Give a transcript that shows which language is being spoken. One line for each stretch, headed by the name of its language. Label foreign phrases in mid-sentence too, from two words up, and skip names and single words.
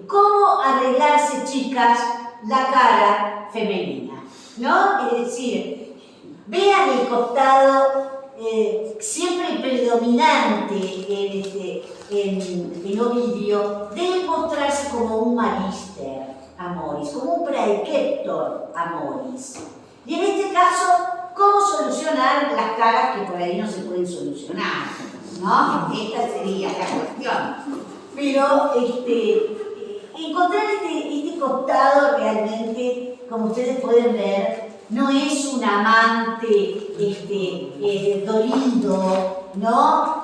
Spanish: ¿Cómo arreglarse, chicas, la cara femenina? ¿No? Es decir, vean el costado siempre predominante en Ovidio, debe mostrarse como un
Latin: magister amoris,
Spanish: como un
Latin: praeceptor amoris.
Spanish: Y en este caso, ¿cómo solucionar las caras que por ahí no se pueden solucionar? ¿No? Esta sería la cuestión. Pero encontrar este costado realmente, como ustedes pueden ver, no es un amante dolido, ¿no?